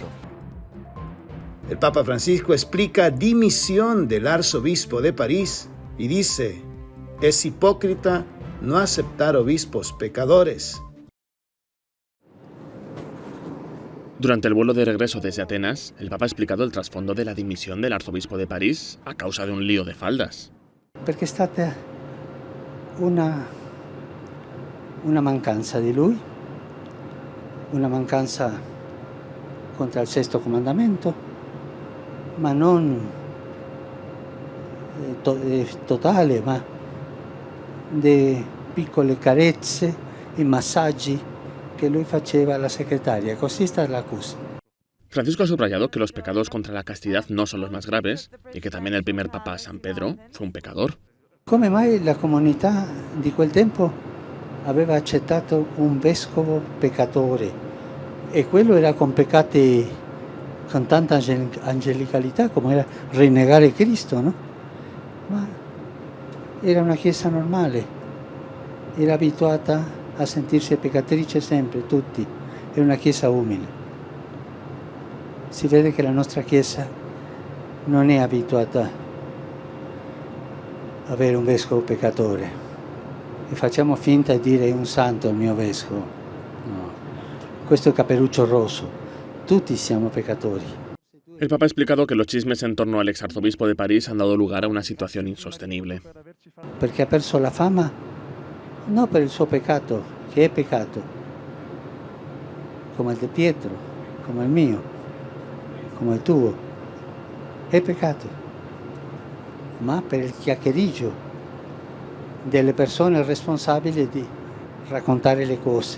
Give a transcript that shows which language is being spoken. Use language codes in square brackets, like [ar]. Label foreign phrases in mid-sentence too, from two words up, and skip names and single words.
[es] El Papa Francisco explica dimisión del arzobispo de París y dice: es hipócrita no aceptar obispos pecadores. Durante el vuelo de regreso desde Atenas, el Papa ha explicado el trasfondo de la dimisión del arzobispo de París a causa de un lío de faldas. [it] Perché è stata una mancanza di lui, una mancanza contro il sesto comandamento, ma non totale, ma di piccole carezze e massaggi que lui faceva alla segretaria. Così sta l'accusa. [es] Francisco ha subrayado que los pecados contra la castidad no son los más graves y que también el primer Papa, San Pedro, fue un pecador. [it] Come mai la comunità di quel tempo aveva accettato un vescovo peccatore? E quello era con peccati con tanta angelicalità come era rinnegare Cristo, no? Ma era una chiesa normale, era abituata a sentirsi peccatrice sempre, tutti. È una chiesa umile. Si vede che la nostra chiesa non è abituata a avere un vescovo peccatore e facciamo finta di dire è un santo il mio vescovo. No. Questo è Caperuccio Rosso. tutti siamo peccatori. [es] El Papa ha explicado que los chismes en torno al exarzobispo de París han dado lugar a una situación insostenible. [it] Perché ha perso la fama non per il suo peccato, che è peccato, come il di Pietro, come il mio, come il tuo, è peccato, ma per il chiacchiericcio delle persone responsabili di raccontare le cose.